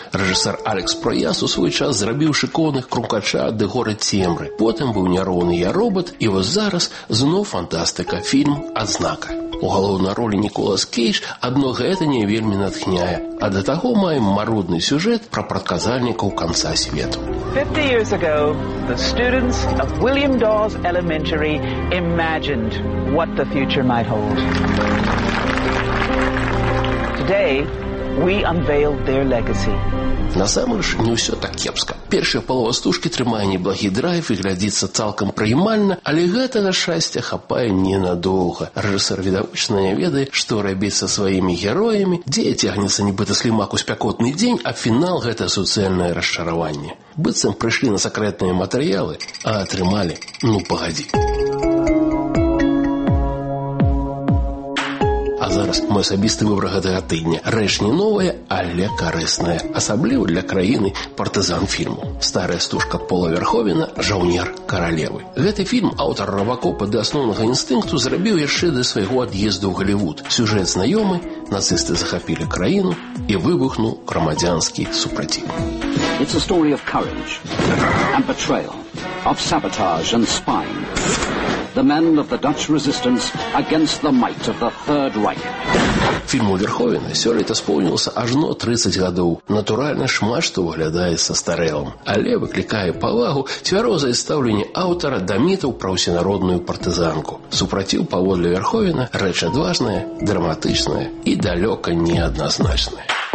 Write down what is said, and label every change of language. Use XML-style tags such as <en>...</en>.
<be>Рэжысар Алекс Праяс у свой час зрабіў шыкоўных «Крумкача» ды «Горы цемры». Потым быў «Няроўны я робот» і вось зараз зноў фантастыка, фільм «Адзнака». У галоўнай ролі Ніколас Кейдж, адно гэта не вельмі натхняе. А да таго маем марудны сюжэт пра прадказальнікаў канца свету.</be> <en>50 years ago, the students of William Dawes Elementary imagined what the future might hold. Today, We unveiled their legacy.</en> <be>Насамрэч, не ўсё так кепска. Першая палова стужкі трымае неблагі драйв і глядзіцца цалкам прымальна, але гэтага шчасця хапае ненадоўга. Рэжысёр відавочна не ведае, што рабіць са сваімі героямі, дзе цягнецца нібыта слімак у спякотны дзень, а фінал гэта суцэльнае расчараванне. Быццам прыйшлі на сакрэтныя матэрыялы, а атрымалі, ну пагадзі. А зараз мой асабісты выбар гэтага тыдня. Рэч не новая, але карысная. Асабліва для краіны партызан фільму. Старая стужка Пола Верховіна «Жаўнер каралевы». Гэты фільм аўтар Рабакопа да асноўнага інстынкту зрабіў яшчэ да свайго ад'езду ў Галівуд. Сюжэт знаёмы, нацысты захапілі краіну і выбухнуў грамадзянскі супраціў.</be> <en>It's a story of courage and betrayal, of sabotage and spying. The men of the Dutch resistance against the might of the Third Reich.</en> <be>Фільму Верховіна сёлета споўнілася ажно 30 гадоў. Натуральна, шмат што выглядаецца старэлым, але выклікае павагу цвярозае стаўленне аўтара да мітаў пра ўсенародную партызанку. Супраціў паводле Верховіна рэч адважная, драматычная і далёка неадназначная.</be>